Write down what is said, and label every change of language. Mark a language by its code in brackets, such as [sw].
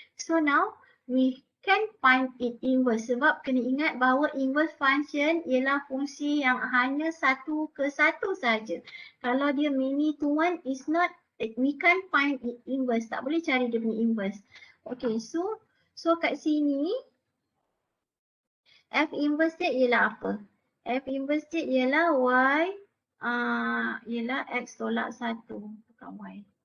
[en] So now we can find it inverse. [ms] Sebab kena ingat bahawa inverse function ialah fungsi yang hanya 1 ke 1 saja. Kalau dia [en] many to 1 is not, we can't find it inverse. [ms] Tak boleh cari dia punya inverse. Okay. So kat sini F inverse dia ialah apa? F inverse dia ialah Y ialah X tolak 1 bukan Y.